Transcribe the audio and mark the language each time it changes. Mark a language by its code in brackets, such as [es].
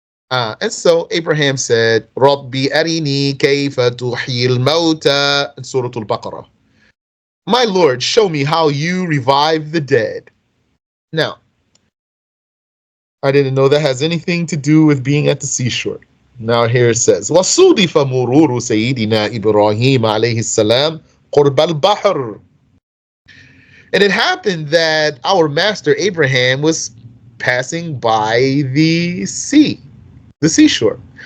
[en] And so Abraham said, [ar] Rabbi arini kayfa tuhyi al-mawta, [en] in Surah Al-Baqarah. My Lord, show me how you revive the dead. Now, I didn't know that has anything to do with being at the seashore. Now here it says, [ar] وَصُودِفَ مُرُورُ سَيِّدِنَا إِبْرَاهِيمَ عَلَيْهِ السَّلَامِ قُرْبَ الْبَحْرِ. [en] And it happened that our master Abraham was passing by the sea, the seashore.